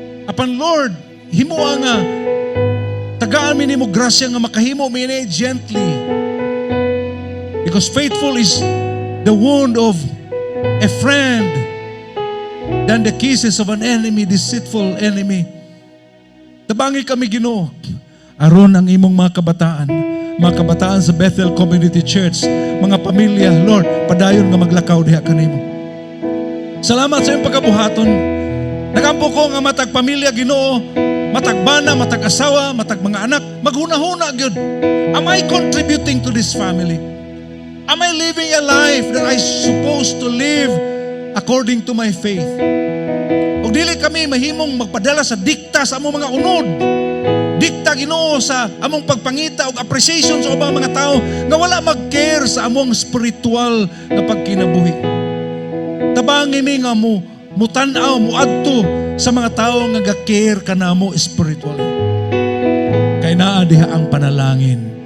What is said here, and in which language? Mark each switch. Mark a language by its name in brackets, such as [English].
[Cebuano] Apan Lord, himuha nga tagaan mi nimo grasya nga makahimo mi ni gently. [English] Because faithful is the wound of a friend than the kisses of an enemy, deceitful enemy. [Cebuano] Tabangi kami Ginoo aron ang imong mga kabataan sa Bethel Community Church, mga pamilya, Lord, padayon nga maglakaw diha kanimo. Salamat sa iyong pagkabuhaton. Nagampo ko nga matag pamilya Ginoo, matag bana, matag asawa, matag mga anak, maghuna-huna gyud. [English] Am I contributing to this family? Am I living a life that I supposed to live according to my faith? [Cebuano] O dili kami mahimong magpadala sa dikta sa among mga unod. Dikta Ginoo sa among pagpangita o appreciation sa ubang mga tao nga wala mag-care sa among spiritual na pagkinabuhi. Tabangin ni nga mo mutanaw, muadto sa mga tao nga ga-care kanamo spiritually. Kay naa diha ang panalangin.